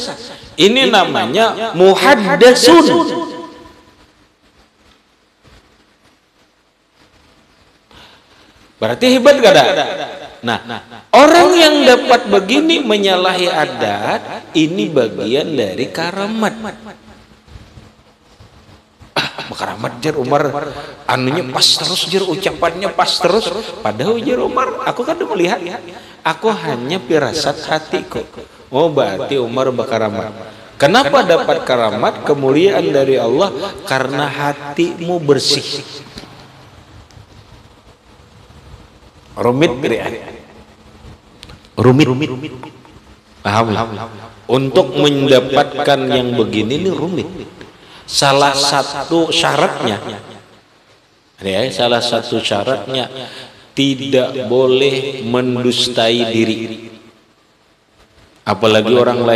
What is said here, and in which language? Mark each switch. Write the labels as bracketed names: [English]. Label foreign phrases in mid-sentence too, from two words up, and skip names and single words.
[Banjar] Ini namanya muhaddatsun. Berarti hebat gak ada? Nah, orang yang dapat begini menyalahi adat, ini bagian dari karamat. Karamat jer Umar anunya pas terus jer, ucapannya pas terus. Padahal jer Umar aku kan udah melihat, aku hanya pirasat hatiku. Oh berarti Umar berkaramat. Kenapa dapat karamat, kemuliaan dari Allah? Karena hatimu bersih. Rumit. Paham? Untuk mendapatkan yang begini ini rumit. Salah satu syaratnya, tidak boleh mendustai diri, apalagi orang lain.